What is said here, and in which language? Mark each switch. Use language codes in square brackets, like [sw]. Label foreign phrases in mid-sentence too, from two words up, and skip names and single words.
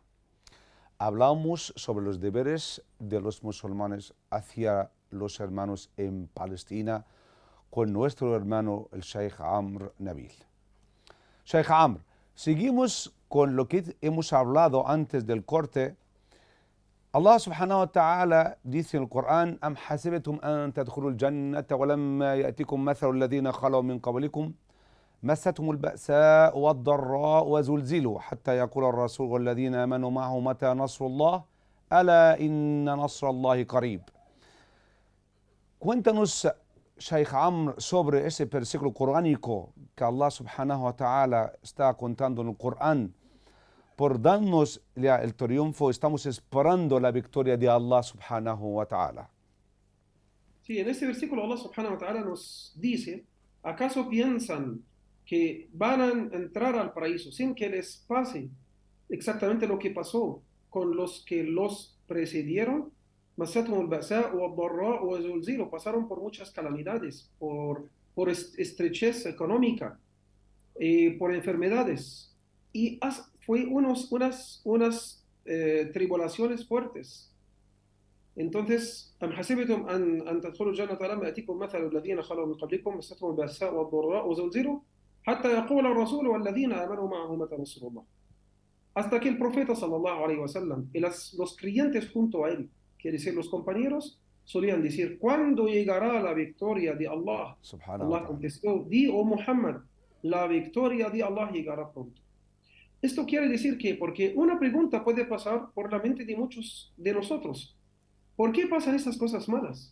[es] Hablamos sobre los deberes de los musulmanes hacia los hermanos en Palestina con nuestro hermano el Sheikh Amr Nabil. Sheikh Amr, seguimos con lo que hemos hablado antes del corte. Allah [ar] سبحانه وتعالى [es] dice en el Corán: [ar] أم حسبتم أن تدخلوا الجنة ولما يأتكم مثل الذين خلوا من قبلكم مستهم البأساء والضراء وزلزلوا حتى يقول الرسول والذين آمنوا معه متى نصر الله ألا إن نصر الله قريب. [es] Cuéntanos, Sheikh Amr, sobre ese versículo coránico que Allah [ar] سبحانه وتعالى [es] está contando en el Corán. Por darnos el triunfo, estamos esperando la victoria de Allah [ar] سبحانه وتعالى. [es] Sí, en este versículo Allah [ar] سبحانه وتعالى [es] nos dice: ¿acaso piensan que van a entrar al paraíso sin que les pase exactamente lo que pasó con los que los precedieron? Pasaron por muchas calamidades, por estrechez económica, por enfermedades, y fue unas tribulaciones fuertes. Entonces, [ar] أم حسبتم أن تدخلوا الجنة لما يأتيكم مثل الذين خلوا من قبلكم مستهم البأساء والضراء وزلزلوا حتى يقول الرسول والذين آمنوا معه متى نصر الله. [es] Hasta que el profeta [ar] صلى الله عليه وسلم [es] y los creyentes junto a él, quiere decir los compañeros, solían decir: ¿cuándo llegará la victoria de Allah? Allah contestó: di, oh Muhammad, la victoria de Allah llegará pronto. Esto quiere decir que, porque una pregunta puede pasar por la mente de muchos de nosotros: ¿por qué pasan esas cosas malas?